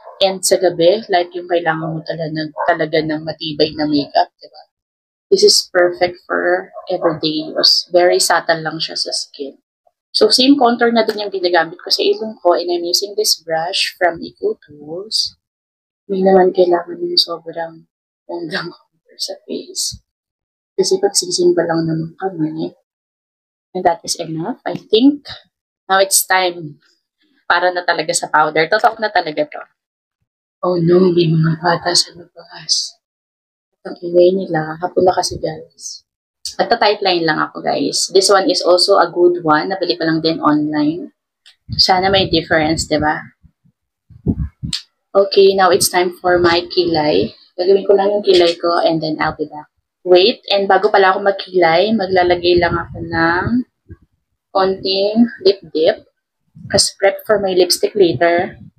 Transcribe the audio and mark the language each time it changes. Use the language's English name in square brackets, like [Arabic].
[Filipino] And sa gabi, like yung kailangan mo talaga ng matibay na makeup, diba? [English] This is perfect for everyday use. Very subtle [Filipino] lang siya sa [English] skin. So, same contour [Filipino] na din yung ginagamit ko sa ilong ko, [English] and I'm using this brush from Eco Tools. [Filipino] Hindi naman kailangan yung sobrang hanggang contour sa face. Kasi pagsisimba lang naman kami. [English] And that is enough, I think. Now it's time [Filipino] para na talaga sa powder. Totok na talaga to. Oh no, may mga bata sa labas. Ang ingay nila. Hapon na kasi guys. At tightline lang ako guys. [English] This one is also a good one. [Filipino] Nabili ko lang din [English] online. [Filipino] Sana may [English] difference, diba? Okay, now it's time for my kilay. [Filipino] Gagawin ko lang yung kilay ko [English] and then I'll be back. [Filipino] Wait, and bago pala ako magkilay, maglalagay lang ako ng konting lip dip. [English] As prep for my lipstick later.